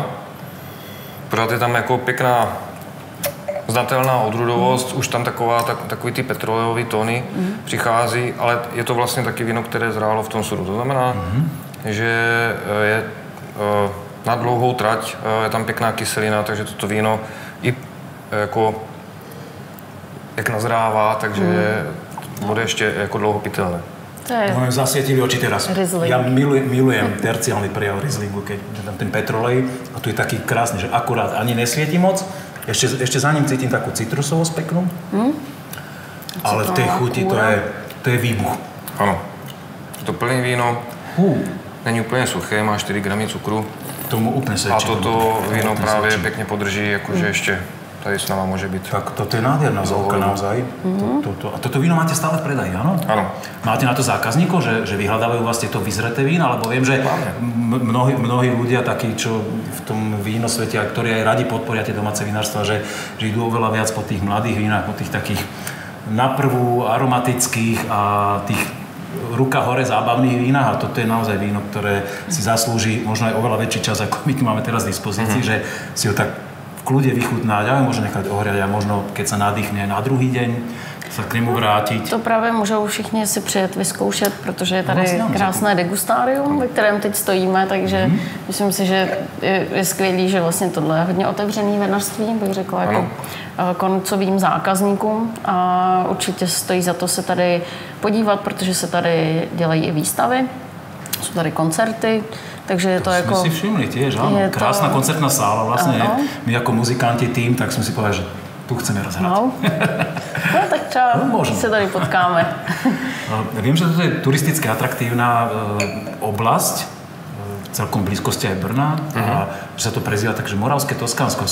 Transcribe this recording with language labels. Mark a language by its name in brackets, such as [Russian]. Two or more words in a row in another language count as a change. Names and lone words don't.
[Czech] Pořád je tam jako pěkná, znatelná odrůdovost, už tam takový ty petrolejové tóny přichází, ale je to vlastně taky víno, které zrálo v tom sudu. To znamená, že je na dlouhou trať, je tam pěkná kyselina, takže toto víno i jako jak nazrává, takže bude ještě jako dlouho pitelné. [Slovak] No, zasvietili oči teraz. Riesling. Ja milujem terciálny prejav Rieslingu, keď je tam ten petrolej a tu je taký krásny, že akurát ani nesvieti moc. Ešte za ním cítim takú citrusovosť peknú. Ale v tej chuti to je výbuch. [Czech] Ano. To plné víno není úplně suché, má 4 gramy cukru. [Slovak] Tomu úplne svedčí. [Czech] A toto víno právě pěkně podrží, jakože ještě tady s náma [Slovak] môže byť. Tak toto je nádherná vzorka naozaj. A toto víno máte stále v predaji, áno? Áno. Máte na to zákazníkov, že vyhľadávajú vás tieto vyzreté vína? Lebo viem, že mnohí ľudia takí, čo v tom vínosvete, ktorí aj radi podporia tie domáce vinárstva, že idú oveľa viac po tých mladých vínach, po tých takých naprvu aromatických a tých ruka hore zábavných vínach a toto je naozaj víno, ktoré si zaslúži možno aj oveľa väčší čas, ako my tu máme teraz v dispozícii, že si ho tak v kľude vychutnáť a môže nechať ohriať a možno, keď sa nadýchne na druhý deň, sa [Czech] k němu vrátit. To právě můžou všichni si přijet vyzkoušet, protože je tady krásné degustárium, ve kterém teď stojíme, takže myslím si, že je skvělý, že vlastně tohle je hodně otevřený vinařství, bych řekla, jako koncovým zákazníkům a určitě stojí za to se tady podívat, protože se tady dělají i výstavy, jsou tady koncerty, takže je to jako... Jsme si všimli [Slovak] tiež, áno. Krásna koncertná sála vlastne. My ako muzikanti tým, tak sme si povedali, že tu chceme rozhrať. [Czech] No tak třeba se tady potkáme. [Slovak] Viem, že toto je turisticky atraktívna oblasť, celkom v blízkosti aj Brna, a že sa to prezýva takže Moravské Toskánsko.